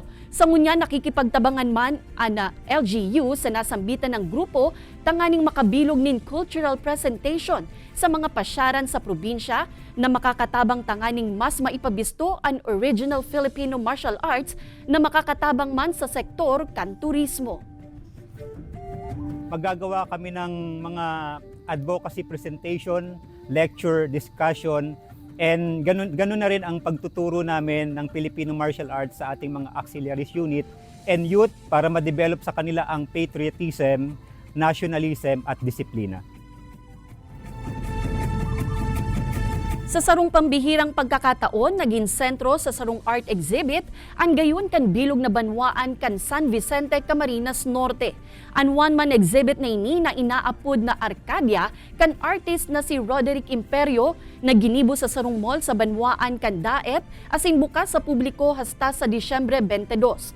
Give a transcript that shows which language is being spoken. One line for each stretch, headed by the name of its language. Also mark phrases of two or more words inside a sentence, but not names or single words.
Bikol: Sa ngunya nakikipagtabangan man ana LGU sa nasambitan ng grupo tanganing makabilog nin
English: cultural presentation
Bikol: sa mga pasyaran sa probinsya na makakatabang tanganing mas maipabisto ang original
English: Filipino martial arts
Bikol: na makakatabang man sa sektor kan turismo.
Filipino: Magagawa kami ng mga
English: advocacy presentation, lecture, discussion, and
Filipino: ganun na rin ang pagtuturo namin ng
English: Filipino martial arts
Filipino: sa ating mga
English: auxiliaries unit and youth
Filipino: para ma-develop sa kanila ang
English: patriotism, nationalism
Filipino: at disiplina.
Bikol: Sa sarong pambihirang pagkakataon, naging sentro sa sarong
English: art exhibit,
Bikol: ang gayon kan bilog na banwaan kan San Vicente, Camarines Norte. Ang
English: one-man exhibit
Bikol: na ini na inaapod na Arcadia kan artist na si Roderick Imperio na ginibo sa sarong mall sa banwaan kan Daet asin bukas sa publiko hasta sa Disyembre 22.